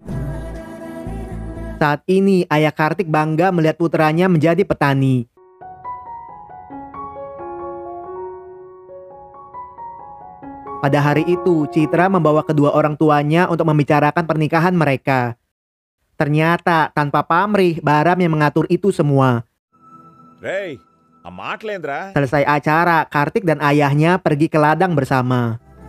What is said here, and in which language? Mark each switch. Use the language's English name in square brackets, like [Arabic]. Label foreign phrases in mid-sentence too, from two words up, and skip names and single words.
[Indonesian] Saat ini, ayah Kartik bangga melihat putranya menjadi petani. Pada hari itu, Citra membawa kedua orang tuanya untuk membicarakan pernikahan mereka. Ternyata, tanpa pamrih, Bahram yang mengatur itu semua. [Telugu] రేయ్ ఆ మాటలేంద్రా. [Indonesian] Selesai acara, Kartik dan ayahnya pergi ke ladang bersama.